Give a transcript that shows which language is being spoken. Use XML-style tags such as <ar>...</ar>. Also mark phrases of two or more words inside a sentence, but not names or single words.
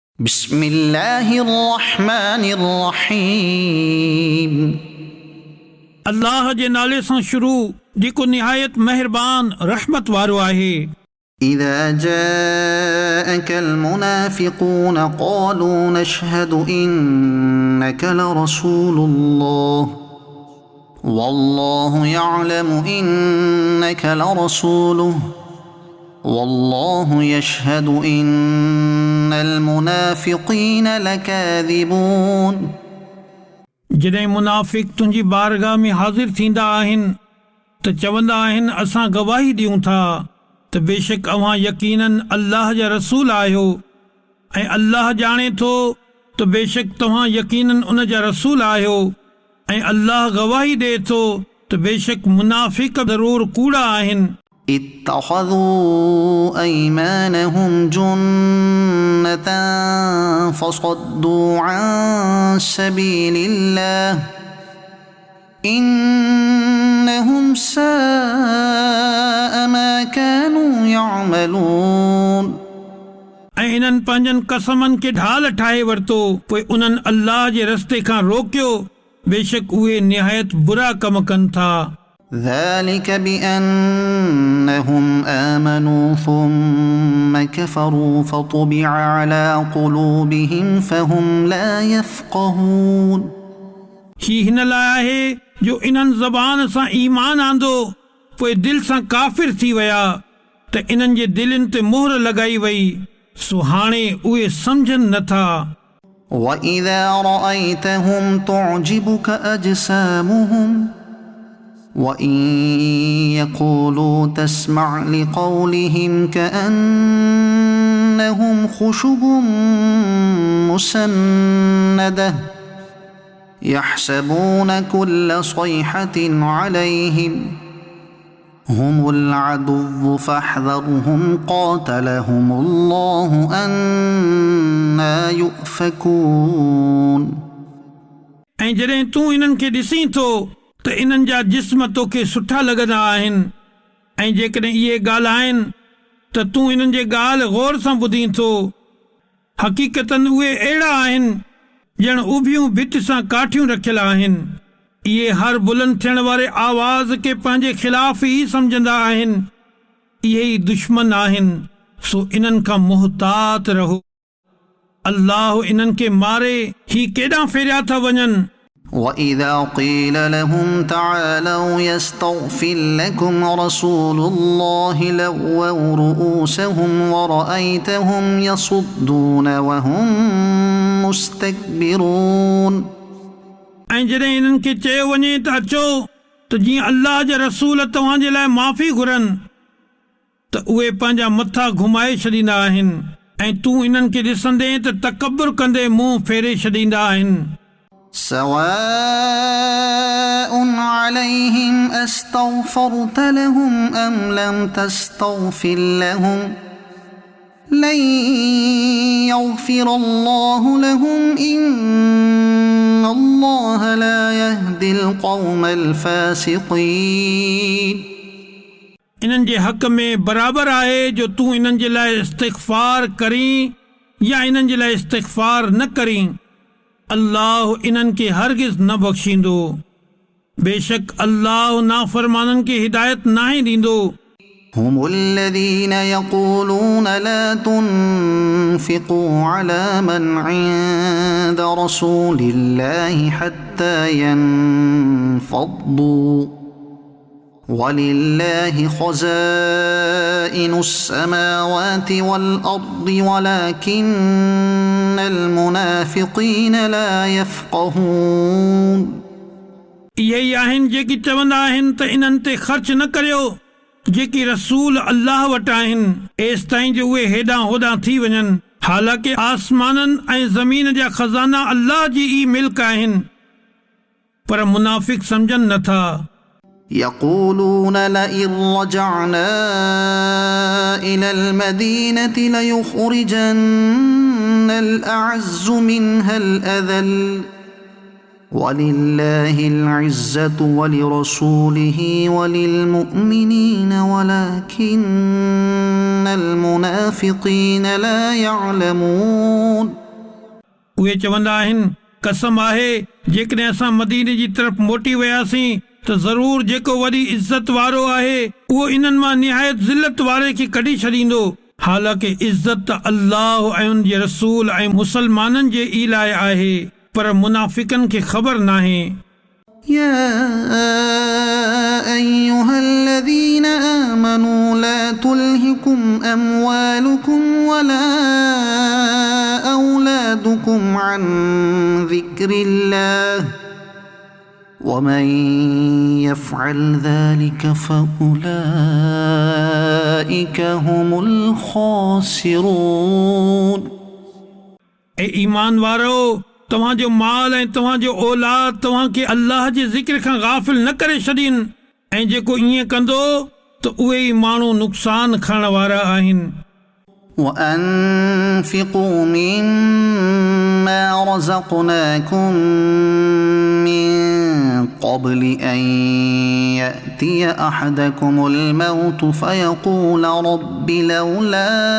<ar>بسم الله الرحمن الرحيم</ar> <sd>अल्लाह जे नाले सां शुरू जेको निहायत मेहरबान रहमत वारो आहे।</sd> <ar>إذا جاءك المنافقون قالوا نشهد إنك لرسول الله والله يعلم إنك لرسوله والله يشهد إن المنافقين لكاذبون।</ar> <sd>जॾहिं मुनाफ़िक तुंहिंजी बारगाह में हाज़िर थींदा आहिनि त चवंदा आहिनि असां गवाही ॾियूं था त बेशक अव्हां यकीनन अल्लाह जा रसूल आहियो ऐं अल्लाह ॼाणे थो त बेशक तव्हां यकीनन उन जा रसूल आहियो ऐं अल्लाह गवाही ॾिए थो त बेशक मुनाफ़िक ज़रूर कूड़ा आहिनि।</sd> <ar>اتخذوا أيمانهم جنة فصدوا عن سبيل الله إنهم ساء ما كانوا يعملون।</ar> <sd>ऐं इन्हनि पंहिंजनि कसमनि खे ढाल ठाहे वरितो पोइ उन्हनि अल्लाह जे रस्ते खां रोकियो बेशक उहे निहायत बुरा कम कनि था।</sd> <ar>ذلك بأنهم آمنوا ثم كفروا فطبع على قلوبهم فهم لا يفقهون।</ar> <sd>ही हिन लाइ आहे जो इन्हनि ज़बान सां ईमान आंदो पोइ दिलि सां काफ़िर थी विया त इन्हनि जे दिलनि ते मोहर लॻाई वई सो हाणे उहे सम्झनि नथा।</sd> <ar>وإذا رأيتهم تعجبك أجسامهم وإن يقولوا تسمع لقولهم كأنهم خشب مسندة يحسبون كل صيحة عليهم هم العدو فاحذرهم قاتلهم الله أنى يؤفكون।</ar> <sd>ऐं जॾहिं तूं इन्हनि खे ॾिसीं थो त इन्हनि जा जिस्म तोखे सुठा लॻंदा आहिनि ऐं जेकॾहिं इहे ॻाल्हाइनि त तूं इन्हनि जे ॻाल्हि गौर सां ॿुधी थो। हक़ीक़तन उहे अहिड़ा आहिनि ॼण उभियूं भित सां काठियूं रखियल आहिनि। इहे हर बुलंद थियण वारे आवाज़ खे पंहिंजे ख़िलाफ़ ई सम्झंदा आहिनि। इहे ई दुश्मन आहिनि सो इन्हनि खां मुहतात रहो। अल्लाह इन्हनि खे मारे ही केॾां फेरिया था वञनि।</sd> <ar>وإذا قيل لهم تعالوا يستغفر لكم رسول الله لووا رؤوسهم ورأيتهم يصدون وهم مستكبرون।</ar> <sd>ऐं जॾहिं इन्हनि खे चयो वञे त अचो त जीअं अल्लाह जा रसूल तव्हांजे लाइ माफ़ी घुरनि त उहे पंहिंजा मथा घुमाए छॾींदा आहिनि ऐं तूं इन्हनि खे ॾिसंदे त तकबुर कंदे मुंहुं फेरे छॾींदा आहिनि।</sd> <ar>سواء عليهم أستغفرت لهم أم لم تستغفر لهم لن يغفر الله لهم إن الله لا يهدي القوم الفاسقين।</ar> <sd>इन्हनि जे हक़ में बराबर आहे जो तूं इन्हनि जे लाइ इस्तिग़फ़ार करीं या इन्हनि जे लाइ इस्तिग़फ़ार न करीं अल्लाह इन्हनि खे हरगिज़ न बख़्शींदो। बेशक अल्लाह नाफ़रमाननि खे हिदायत नाहे ॾींदो।</sd> <ar>هم الذين يقولون لا تنفقوا على من عند رسول الله حتى ينفضوا ولله خزائن السماوات والأرض ولكن المنافقين لا يفقهون।</ar> <sd>इहे ई आहिनि जेकी चवंदा आहिनि त इन्हनि ते ख़र्च न करियो जेकी रसूल अल्लाह वटि आहिनि एसि ताईं जो उहे हेॾां होॾां थी वञनि हालांकि आसमाननि ऐं ज़मीन जा खज़ाना अल्लाह जी ई मिल्क आहिनि पर मुनाफ़िक सम्झनि नथा।</sd> <ar>يقولون لئن رجعنا إلى المدينة ليخرجن الأعز منها الأذل ولله العزة ولرسوله وللمؤمنين ولكن المنافقين لا يعلمون۔</ar> <sd>उहे चवंदा आहिनि कसम आहे जेकॾहिं असां मदीने जी तरफ़ मोटी वियासीं त ज़रूर जेको वॾी इज़त वारो आहे उहो इन्हनि मां निहायत ज़िलत वारे खे कढी छॾींदो। हालांकि इज़त त अल्लाह ऐं उन जे रसूल ऐं मुसलमाननि जे ई लाइ आहे, पर मुनाफ़िकनि खे ख़बर नाहे।</sd> <ar>يا أيها الذين آمنوا لا تلهكم أموالكم ولا أولادكم عن ذكر الله ومن يفعل ذلك فأولئك هم الخاسرون.</ar> <sd>ए ईमान वारो, तव्हांजो माल ऐं तव्हांजो औलाद तव्हांखे अल्लाह जे ज़िक्र खां गाफ़िल न करे छॾीनि, ऐं जेको ईअं कंदो त उहे ई माण्हू नुक़सान खणण वारा आहिनि।</sd> <ar>وأنفقوا مما رزقناكم من قبل أن يأتي أحدكم الموت فيقول رب لولا</ar>